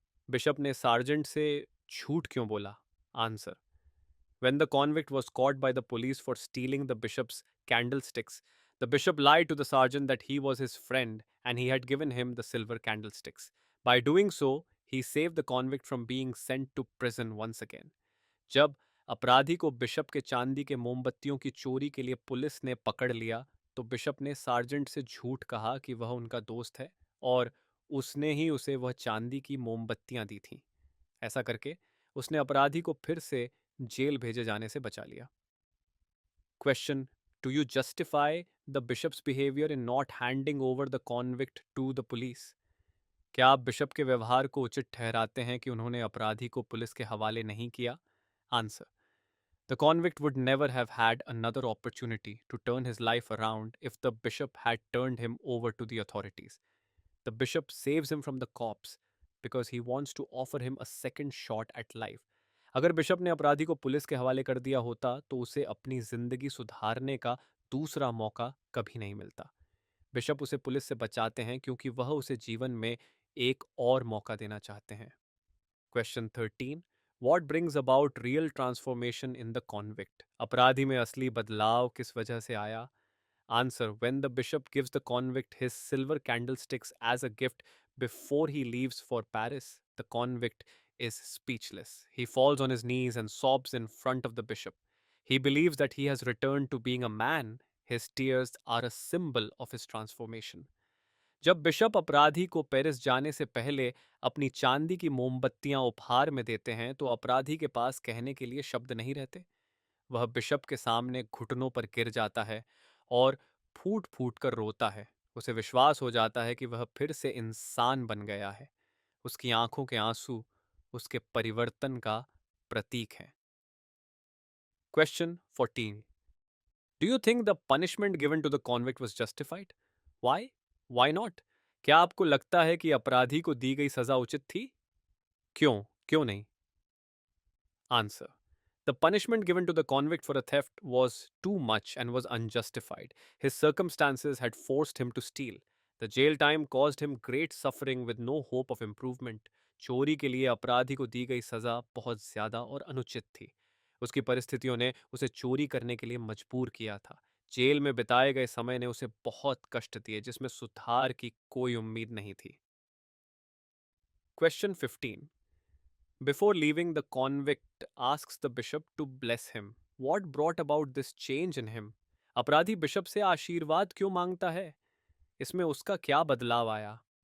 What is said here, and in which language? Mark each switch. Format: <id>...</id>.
<hi>Bishop ने sergeant से झूठ क्यों बोला?</hi> <en>Answer. When the convict was caught by the police for stealing the bishop's candlesticks, the bishop lied to the sergeant that he was his friend and he had given him the silver candlesticks. By doing so, he saved the convict from being sent to prison once again.</en> <hi>जब अपराधी को bishop के चांदी के मोमबत्तियों की चोरी के लिए पुलिस ने पकड़ लिया तो बिशप ने सार्जेंट से झूठ कहा कि वह उनका दोस्त है और उसने ही उसे वह चांदी की मोमबत्तियां दी थीं। ऐसा करके उसने अपराधी को फिर से जेल भेजे जाने से बचा लिया। Question.</hi> <en>Do you justify the bishop's behaviour in not handing over the convict to the police?</en> <hi>क्या आप बिशप के व्यवहार को उचित ठहराते हैं कि उन्होंने अपराधी को पुलिस के हवाले नहीं किया?</hi> <en>Answer. The convict would never have had another opportunity to turn his life around if the bishop had turned him over to the authorities. The bishop saves him from the cops because he wants to offer him a second shot at life.</en> <hi>अगर bishop ने अपराधी को police के हवाले कर दिया होता तो उसे अपनी जिंदगी सुधारने का दूसरा मौका कभी नहीं मिलता। बिशप उसे पुलिस से बचाते हैं क्योंकि वह उसे जीवन में एक और मौका देना चाहते हैं।</hi> <en>Question 13. What brings about real transformation in the convict?</en> <hi>अपराधी में असली बदलाव किस वजह से आया?</hi> <en>Answer. When the bishop gives the convict his silver candlesticks as a gift before he leaves for Paris, the convict is speechless. He falls on his knees and sobs in front of the bishop. He believes that he has returned to being a man. His tears are a symbol of his transformation.</en> <hi>जब bishop अपराधी को Paris जाने से पहले अपनी चांदी की मोमबत्तियां उपहार में देते हैं तो अपराधी के पास कहने के लिए शब्द नहीं रहते। वह बिशप के सामने घुटनों पर गिर जाता है और फूट फूट कर रोता है। उसे विश्वास हो जाता है कि वह फिर से इंसान बन गया है। उसकी आंखों के आंसू उसके परिवर्तन का प्रतीक हैं।</hi> <en>Question 14. Do you think the punishment given to the convict was justified? Why? Why not?</en> <hi>क्या आपको लगता है कि अपराधी को दी गई सजा उचित थी? क्यों? क्यों नहीं? Answer.</hi> <en>The punishment given to the convict for a theft was too much and was unjustified. His circumstances had forced him to steal. The jail time caused him great suffering with no hope of improvement.</en> <hi>चोरी के लिए अपराधी को दी गई सजा बहुत ज्यादा और अनुचित थी। उसकी परिस्थितियों ने उसे चोरी करने के लिए मजबूर किया था। जेल में बिताए गए समय ने उसे बहुत कष्ट दिए जिसमें सुधार की कोई उम्मीद नहीं थी।</hi> <en>Question 15. Before leaving, the convict asks the bishop to bless him. What brought about this change in him?</en> <hi>अपराधी बिशप से आशीर्वाद क्यों मांगता है? इसमें उसका क्या बदलाव आया?</hi>